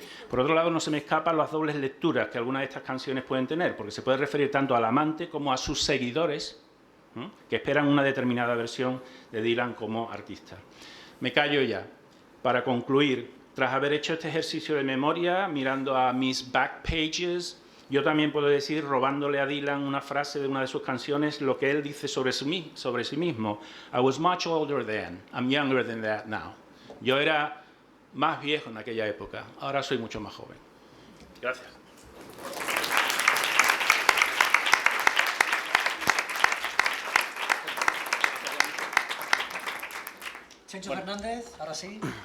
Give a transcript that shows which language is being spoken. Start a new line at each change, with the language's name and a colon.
Spanish: Por otro lado, no se me escapan las dobles lecturas que algunas de estas canciones pueden tener, porque se puede referir tanto al amante como a sus seguidores, que esperan una determinada versión de Dylan como artista. Me callo ya. Para concluir, tras haber hecho este ejercicio de memoria, mirando a mis back pages, yo también puedo decir, robándole a Dylan una frase de una de sus canciones, lo que él dice sobre sí mismo.
English: I was much older then, I'm younger than that now.
Spanish: Yo era más viejo en aquella época, ahora soy mucho más joven. Gracias. Chencho Fernández, ahora sí.